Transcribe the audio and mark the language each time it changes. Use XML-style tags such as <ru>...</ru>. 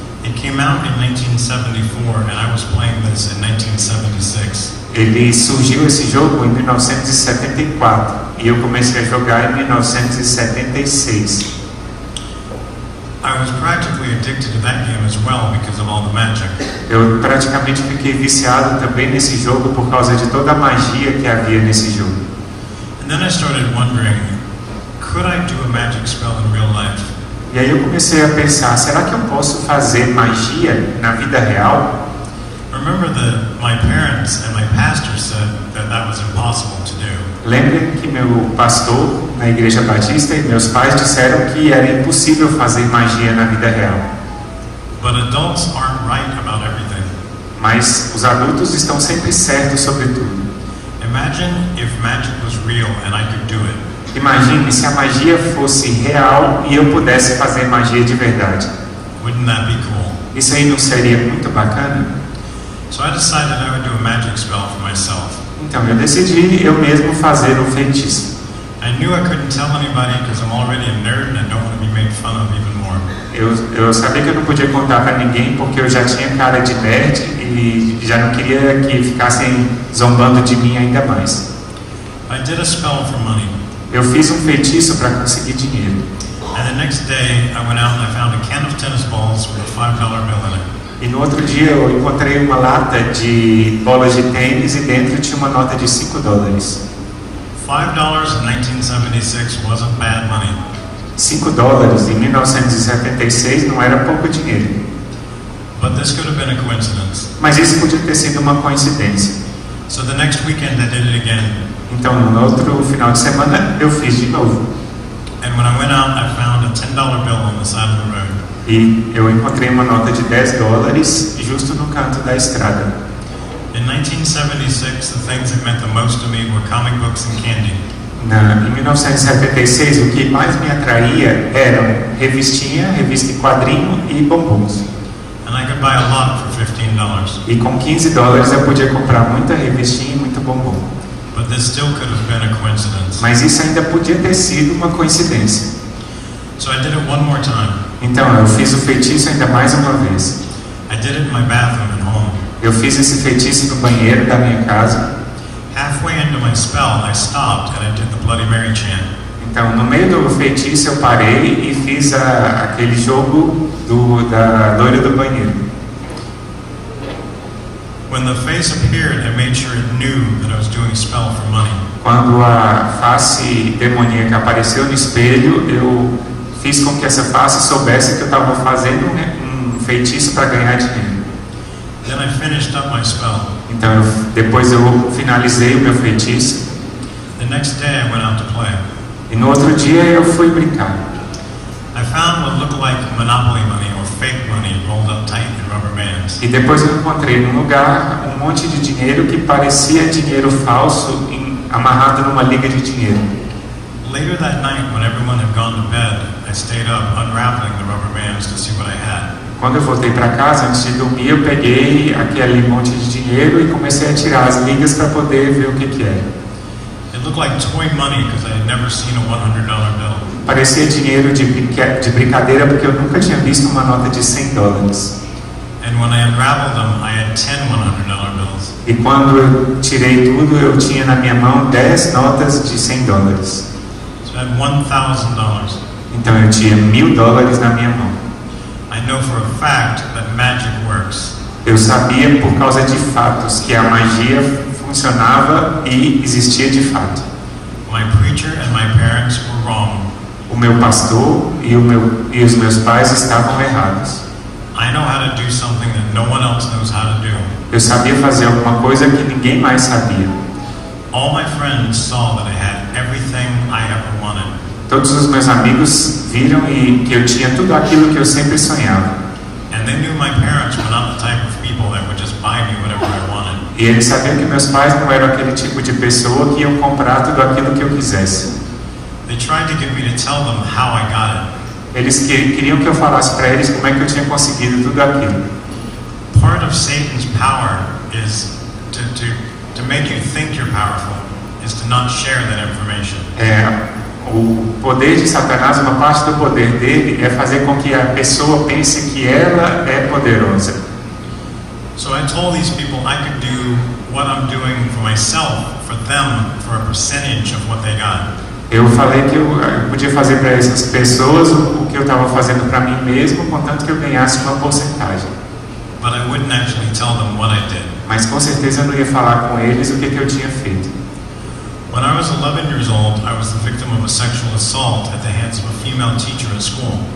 <en>It came out in 1974, and I was playing this in 1976.</en> <pt>Ele surgiu esse jogo em 1974 e eu comecei a jogar em 1976.</pt> <en>I was practically addicted to that game as well because of all the magic.</en> <pt>Eu praticamente fiquei viciado também nesse jogo por causa de toda a magia que havia nesse jogo.</pt> <en>And then I started wondering, could could I do a magic spell in real life?</en> <pt>E aí eu comecei a pensar, será que eu posso fazer magia na vida real?</pt> <en>Remember that my parents and my pastor said that was impossible to do.</en> <pt>Lembrem que meu pastor na Igreja Batista e meus pais disseram que era impossível fazer magia na vida real.</pt> <en>But adults aren't right about everything.</en> <pt>Mas os adultos estão sempre certos sobre tudo.</pt> <en>Imagine if magic was real and I could do it.</en> <pt>Imagine se a magia fosse real e eu pudesse fazer magia de verdade.</pt> <en>Wouldn't that be cool?</en> <pt>Isso aí não seria muito bacana?</pt> <en>So I decided I would do a magic spell for myself.</en> <pt>Então eu decidi eu mesmo fazer um feitiço.</pt> <en>I knew I couldn't tell anybody because I'm already a nerd and I don't want to be made fun of even more.</en> <pt>Eu sabia que eu não podia contar para ninguém porque eu já tinha cara de nerd e já não queria que ficassem zombando de mim ainda mais.</pt> <en>I did a spell for money.</en> <pt>Eu fiz um feitiço para conseguir dinheiro.</pt> <en>And the next day I went out and I found a can of tennis balls with a $5 bill in it.</en> <pt>E no outro dia eu encontrei uma lata de bolas de tênis e dentro tinha uma nota de $5.</pt> <en>$5 in 1976 wasn't bad money.</en> <pt>$5 em 1976 não era pouco dinheiro.</pt> <en>But this could have been a coincidence.</en> <pt>Mas isso podia ter sido uma coincidência.</pt> <en>So the next weekend I did it again.</en> <pt>Então no outro final de semana eu fiz de novo.</pt> <en>And when I went out I found a $10 bill on the side of the road.</en> <pt>E eu encontrei uma nota de $10 justo no canto da estrada.</pt> <en>In 1976, the things that meant the most to me were comic books and candy.</en> <pt>Em 1976, o que mais me atraía eram revista em quadrinho e bombons.</pt> <en>And I could buy a lot for $15.</en> <pt>E com $15 eu podia comprar muita revistinha e muito bombom.</pt> <en>But this still could have been a coincidence.</en> <pt>Mas isso ainda podia ter sido uma coincidência.</pt> <en>So I did it one more time.</en> <pt>Então eu fiz o feitiço ainda mais uma vez.</pt> <en>I did it in my bathroom at home.</en> <pt>Eu fiz esse feitiço no banheiro da minha casa.</pt> <en>Halfway into my spell, I stopped and I did the Bloody Mary chant.</en> <pt>Então, no meio do feitiço, eu parei e fiz aquele jogo da loira do banheiro.</pt> <en>When the face appeared, I made sure it knew that I was doing a spell for money.</en> <pt>Quando a face demoníaca apareceu no espelho, eu fiz com que essa face soubesse que eu estava fazendo um feitiço para ganhar dinheiro.</pt> <en>Then I finished up my spell.</en> <pt>Então, depois eu finalizei o meu feitiço.</pt> <en>The next day I went out to play.</en> <pt>E no outro dia eu fui brincar.</pt> <en>I found what looked like Monopoly money or fake money rolled up tight in rubber bands.</en> <pt>E depois eu encontrei num lugar um monte de dinheiro que parecia dinheiro falso amarrado numa liga de dinheiro.</pt> <en>Later that night, when everyone had gone to bed, I stayed up unraveling the rubber bands to see what I had.</en> <pt>Quando eu voltei para casa, antes de dormir, eu peguei aquele monte de dinheiro e comecei a tirar as ligas para poder ver o que era.</pt> <en>It looked like toy money because I had never seen a $100 bill.</en> <pt>Parecia dinheiro de brincadeira porque eu nunca tinha visto uma nota de $100.</pt> <en>And when I unraveled them, I had 10 $100 bills.</en> <pt>E quando eu tirei tudo, eu tinha na minha mão 10 notas de $100.</pt> <en>So I had $1,000.</en> <pt>Então eu tinha $1.000 na minha mão.</pt> <en>I know for a fact that magic works.</en> <pt>Eu sabia por causa de fatos que a magia funcionava e existia de fato.</pt> <en>My preacher and my parents were wrong.</en> <pt>O meu pastor e os meus pais estavam errados.</pt> <en>I know how to do something that no one else knows how to do.</en> <pt>Eu sabia fazer alguma coisa que ninguém mais sabia.</pt> <en>All my friends saw that I had everything I ever wanted.</en> <pt>Todos os meus amigos viram que eu tinha tudo aquilo que eu sempre sonhava.</pt> <en>And they knew my parents were not the type of people that would just buy me whatever I wanted.</en> <pt>E eles sabiam que meus pais não eram aquele tipo de pessoa que iam comprar tudo aquilo que eu quisesse.</pt> <en>They tried to get me to tell them how I got it.</en> <pt>Eles queriam que eu falasse para eles como é que eu tinha conseguido tudo aquilo.</pt> <en>Part of Satan's power is to make you think you're powerful, is to not share that information.</en> <pt>O poder de Satanás, uma parte do poder dele é fazer com que a pessoa pense que ela é poderosa.</pt> <en>So I told these people I could do what I'm doing for myself, for them, for a percentage of what they got.</en> <pt>Eu falei que eu podia fazer para essas pessoas o que eu estava fazendo para mim mesmo, contanto que eu ganhasse uma porcentagem.</pt> <en>But I wouldn't actually tell them what I did.</en> <pt>Mas com certeza eu não ia falar com eles o que eu tinha feito.</pt> <en>When I was 11 years old, I was the victim of a sexual assault at the hands of a female teacher at school.</en>